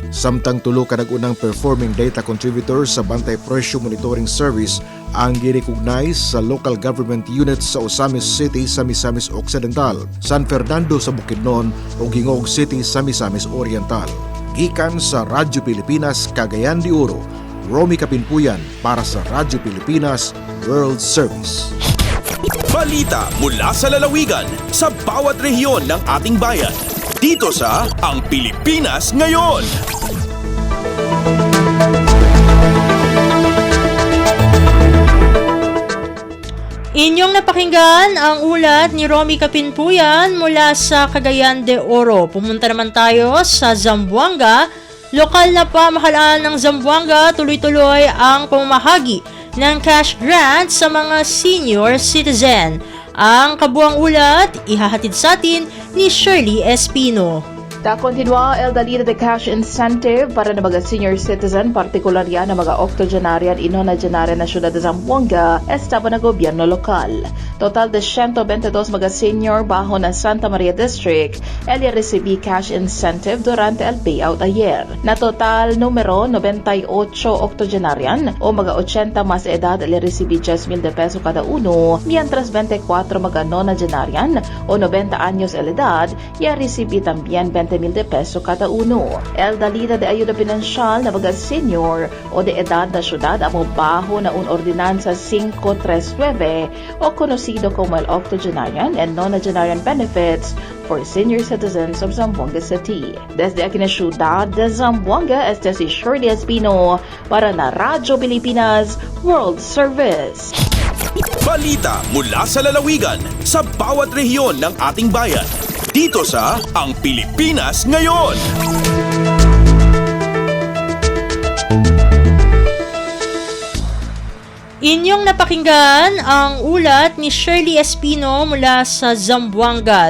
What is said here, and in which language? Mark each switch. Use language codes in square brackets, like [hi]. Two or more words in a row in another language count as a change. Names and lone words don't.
[ceb] Samtang tulo ka nag-unang [en] performing data contributors [ceb] sa Bantay Presyo Monitoring Service ang girecognize sa [en] local government units [ceb] sa Osamis City sa Misamis Occidental, San Fernando sa Bukidnon ug Hingog City sa Misamis Oriental. Gikan sa Radyo Pilipinas, Cagayan de Oro, Romy Kapinpuyan para sa Radyo Pilipinas World Service. [tl] Balita mula sa lalawigan sa bawat rehiyon ng ating bayan. Dito sa Ang Pilipinas Ngayon. Inyong napakinggan ang ulat ni Romy Kapinpuyan mula sa Cagayan de Oro. Pumunta naman tayo sa Zamboanga. Lokal na pamahalaan ng Zamboanga tuloy-tuloy ang pamamahagi ng [en] cash grant [tl] sa mga [en] senior citizen. [tl] Ang kabuang ulat ihahatid sa atin ni Shirley Espino. [cbk] Continua el dalir de [en] cash incentive [cbk] para na mga [en] senior citizen, [cbk] partikular yan na mga octogenarian inonagenarian na syudad de Zamboanga, estaba na gobyerno lokal. Total de 122 mga senior bajo na Santa Maria District, el recibí [en] cash incentive [cbk] durante el payout ayer. Na total numero 98 octogenarian o mga 80 mas edad el recibí 10,000 de peso kada uno, mientras 24 mga nonagenarian o 90 años el edad ya recibí también 20,000 de peso kada uno. El dalida de ayuda pinansyal na mga senior o de edad na syudad amo baho na un ordinansa 539 o conocido como el octogenarian and nonagenarian benefits for senior citizens of Zamboanga City. Desde aquí na syudad de Zamboanga, este si Shirley Espino para na Radyo Pilipinas World Service. [tl] Balita mula sa lalawigan sa bawat rehiyon ng ating bayan. Dito sa Ang Pilipinas Ngayon. Inyong napakinggan ang ulat ni Shirley Espino mula sa Zamboanga.